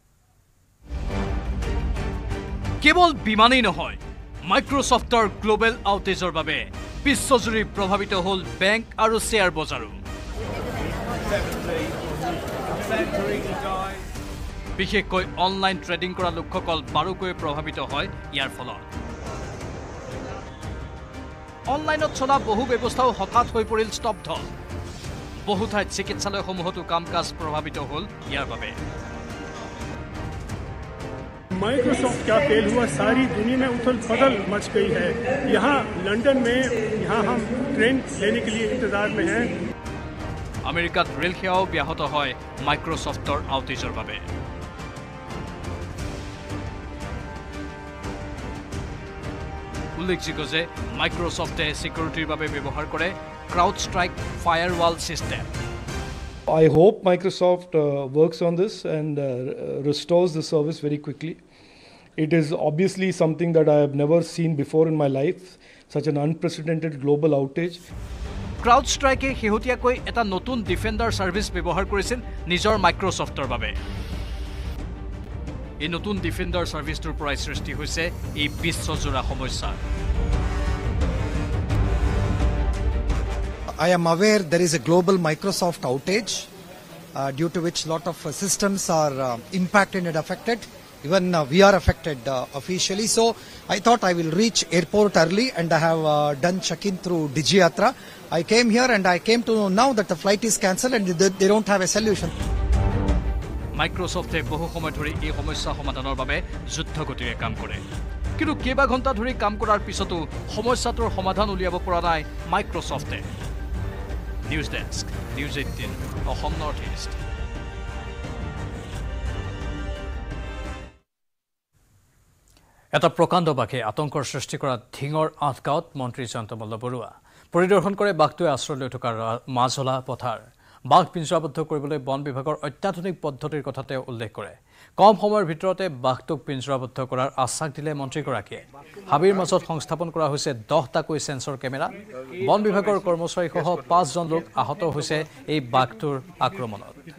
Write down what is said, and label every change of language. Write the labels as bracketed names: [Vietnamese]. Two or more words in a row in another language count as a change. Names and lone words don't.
[Assamese] কেৱল বিমানেই নহয় মাইক্ৰ'ছফ্টৰ [English] global outageৰ [Assamese] বাবে বিশ্বজুৰি প্ৰভাৱিত হ'ল বেংক আৰু শ্বেয়াৰ বজাৰো বিশেষকৈ [English] online trading [Assamese] কৰা লোকসকল বাৰুকৈ প্ৰভাৱিত হয় ইয়াৰ ফলত অনলাইনত চলা বহু ব্যৱস্থাও হঠাৎ হৈ পৰিল স্তব্ধ বহু ঠাইত চিকিৎসালয়সমূহতো কাম কাজ প্ৰভাৱিত হ'ল ইয়াৰ বাবে [Hindi] माइक्रोसॉफ्ट क्या फेल हुआ सारी दुनिया में उथल पुथल मच गई है यहाँ लंदन में हम ट्रेन लेने के लिए इंतजार में हैं [Assamese] আমেৰিকাত ৰেল সেৱাও ব্যাহত হয় মাইক্ৰ'ছফ্টৰ আউটেজৰ বাবে উল্লেখযোগ্য যে মাইক্ৰ'ছফ্টে সিকিউৰিটিৰ বাবে ব্যৱহাৰ কৰে ক্ৰাউড ষ্ট্ৰাইক [English] firewall system I hope Microsoft works on this and restores the service very quickly. It is obviously something that I have never seen before in my life, such an unprecedented global outage. [Assamese] CrowdStrike শেহতীয়াকৈ এটা নতুন [English] defender service [Assamese] ব্যৱহাৰ কৰিছিল নিজৰ মাইক্ৰ'ছফ্টৰ বাবে এই নতুন [English] defender serviceটোৰ [Assamese] পৰাই সৃষ্টি হৈছে এই বিশ্বজোৰা সমস্যা [English] I am aware there is a global Microsoft outage due to which lot of systems are impacted and affected. Even we are affected officially. So I thought I will reach airport early and I have done check-in through DigiYatra. I came here and I came to know now that the flight is cancelled and they don't have a solution. [Assamese] Microsoft বহু সময় ধৰি এই সমস্যা সমাধানৰ বাবে যুদ্ধগতিৰে কাম কৰে কিন্তু কেইবা ঘণ্টা ধৰি কাম কৰাৰ পিছতো সমস্যাটোৰ সমাধান উলিয়াব পৰা নাই মাইক্ৰ'ছফ্টে News Desk, News 18, Ahom Northeast. এটা প্ৰকাণ্ড বাঘে আতংকৰ সৃষ্টি কৰা ধিঙৰ আঠগাঁৱত মন্ত্ৰী জয়ন্ত মল্ল বৰুৱা পৰিদৰ্শন কৰে বাঘটোৱে আশ্ৰয় লৈ থকা মাজলা পথাৰ বাঘ পিঞ্জৰাবদ্ধ কৰিবলৈ বন বিভাগৰ অত্যাধুনিক পদ্ধতিৰ কথা তেওঁ উল্লেখ কৰে কম সময়ৰ ভিতৰতে বাঘটোক পিঞ্জৰাবদ্ধ কৰাৰ আশ্বাস দিলে মন্ত্ৰীগৰাকীয়ে হাবিৰ মাজত সংস্থাপন কৰা হৈছে 10টাকৈ [English] sensor camera [Assamese] বন বিভাগৰ কৰ্মচাৰীসহ 5 জন লোক আহত হৈছে এই বাঘটোৰ আক্ৰমণত